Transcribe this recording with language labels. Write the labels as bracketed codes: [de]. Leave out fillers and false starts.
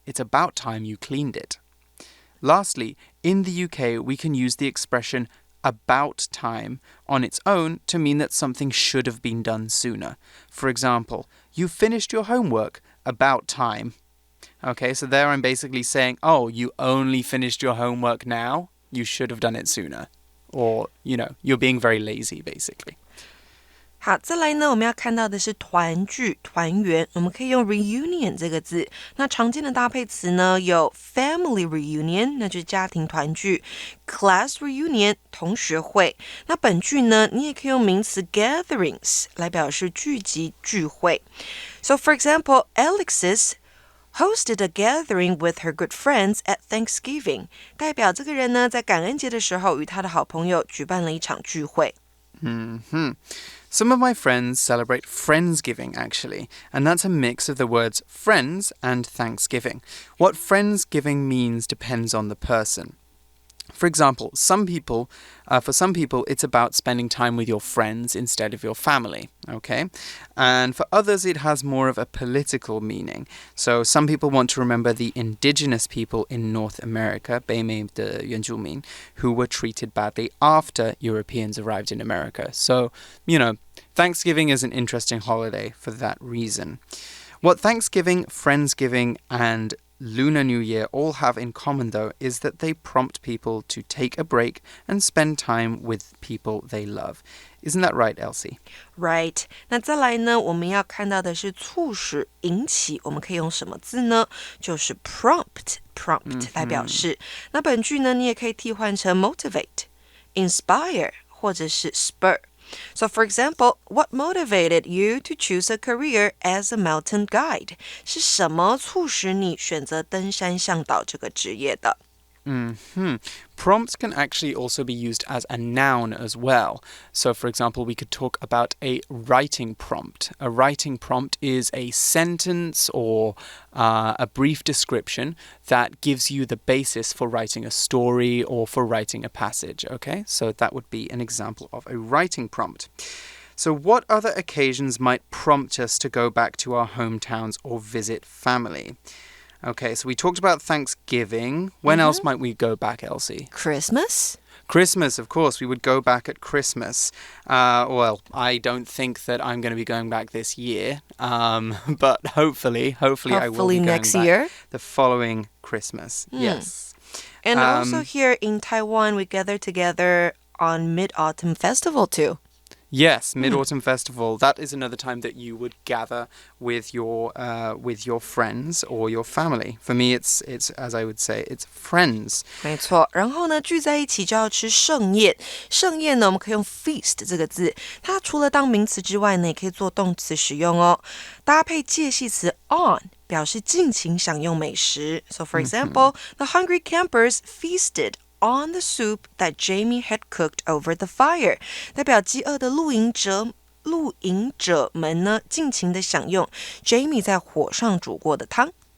[en] It's about time you cleaned it. Lastly, in the UK, we can use the expression about time on its own to mean that something should have been done sooner. For example, you finished your homework about time. Okay, so there I'm basically saying, oh, you only finished your homework now? You should have done it sooner. Or, you're being very lazy, basically. [zh] 好，再来呢，我们要看到的是团聚、团圆，我们可以用 reunion 这个字。那常见的搭配词呢，有 family reunion， 那就是家庭团聚 ；class reunion， 同学会。那本句呢，你也可以用名词 gatherings 来表示聚集、聚会。 [en] So for example, Alexis hosted a gathering with her good friends at Thanksgiving， [zh] 代表这个人呢，在感恩节的时候与他的好朋友举办了一场聚会。 [en] Some of my friends celebrate Friendsgiving, actually, and that's a mix of the words friends and Thanksgiving. What Friendsgiving means depends on the person. For example, for some people, it's about spending time with your friends instead of your family, okay? And for others, it has more of a political meaning. So some people want to remember the indigenous people in North America, [zh] 北美的原住民, [en] who were treated badly after Europeans arrived in America. So, Thanksgiving is an interesting holiday for that reason. What Thanksgiving, Friendsgiving, and Lunar New Year all have in common, though, is that they prompt people to take a break and spend time with people they love. Isn't that right, Elsie? Right. [zh] 那再来呢，我们要看到的是促使、引起，我们可以用什么字呢？就是 prompt 来表示。那本句呢，你也可以替换成 motivate、inspire 或者是 spur。 [en] So, for example, what motivated you to choose a career as a mountain guide? [zh] 是什么促使你选择登山向导这个职业的？ [en] Prompt can actually also be used as a noun as well. So, for example, we could talk about a writing prompt. A writing prompt is a sentence or a brief description that gives you the basis for writing a story or for writing a passage, okay? So that would be an example of a writing prompt. So what other occasions might prompt us to go back to our hometowns or visit family? Okay, so we talked about Thanksgiving. When else might we go back, Elsie? Christmas? Christmas, of course. We would go back at Christmas. Well, I don't think that I'm going to be going back this year. But hopefully I will be going next back year. The following Christmas. Yes. And also here in Taiwan, we gather together on Mid-Autumn Festival too. Yes, Mid-Autumn Festival. That is another time that you would gather with your friends or your family. For me, it's as I would say, it's friends. [zh] 没错，然后呢，聚在一起就要吃盛宴。盛宴呢，我们可以用 feast 这个字，它除了当名词之外呢，也可以做动词使用哦。搭配介系词 on， 表示尽情享用美食。 [en] So for example, the hungry campers feasted on the soup that Jamie had cooked over the fire， [zh] 代表饥饿的露营者们呢，尽情的享用 Jamie 在火上煮过的汤。